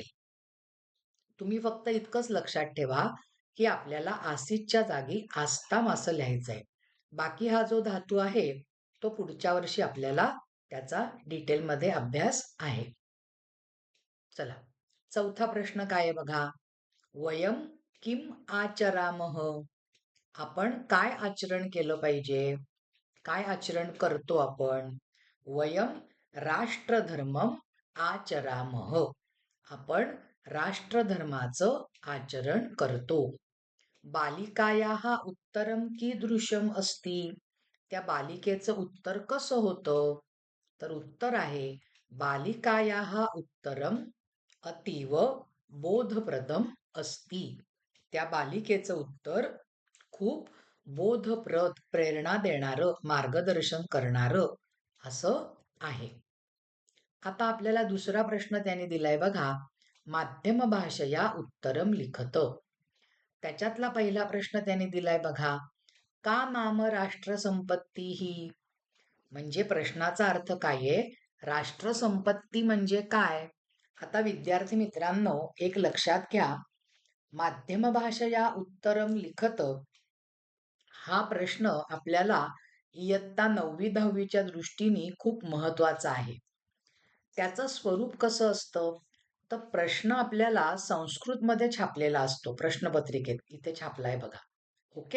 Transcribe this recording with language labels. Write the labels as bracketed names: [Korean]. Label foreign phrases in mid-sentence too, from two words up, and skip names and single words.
[Marathi] तुम्ही फक्त इतकंच लक्षात ठेवा की आपल्याला आसितच्या जागी आस्ताम असं लिहायचंय. बाकी हा जो धातू आहे तो पुढच्या वर्षी आपल्याला त्याचा डिटेलमध्ये अभ्यास आहे. चला चौथा प्रश्न काय आहे बघा. [Sanskrit] वयम किम आचरामः. [Marathi] आपण काय आचरण केलं पाहिजे. काय आचरण करतो आपण. [Sanskrit] वयम राष्ट्रधर्मम आचरामः. [Marathi] आपण राष्ट्रधर्माचं आचरण करतो. [Sanskrit] बालिकायाः उत्तरम कीदृशम अस्ति. [Marathi] त्या बालिकेचं उत्तर कसं होतं. तर उत्तर आहे [Sanskrit] बालिकायाः उत्तरम अतीव बोधप्रदम अस्ति. [Marathi] त्या बालिकेचं उत्तर खूप बोधप्रद प्रेरणा देणारं मार्गदर्शन करणारं असं आहे. आता आपल्याला दुसरा प्रश्न त्याने दिलाय बघा. [Sanskrit] माध्यम भाषया उत्तरम लिखत. [Marathi] त्याच्यातला पहिला प्रश्न त्याने दिलाय बघा. [Sanskrit] का नाम राष्ट्रसंपत्ती ही. [Marathi] म्हणजे प्रश्नाचा अर्थ काय आहे. राष्ट्रसंपत्ती म्हणजे काय. आता विद्यार्थी मित्रांनो एक लक्षात घ्या. [Sanskrit] माध्यम भाषया उत्तरम लिखत [Marathi] हा प्रश्न आपल्याला इयत्ता 9वी 10वीच्या दृष्टीने खूप महत्वाचा आहे. त्याचं स्वरूप कसं असतं तर प्रश्न आपल्याला संस्कृतमध्ये छापलेला असतो. प्रश्नपत्रिकेत इथे छापलाय बघा. ओके.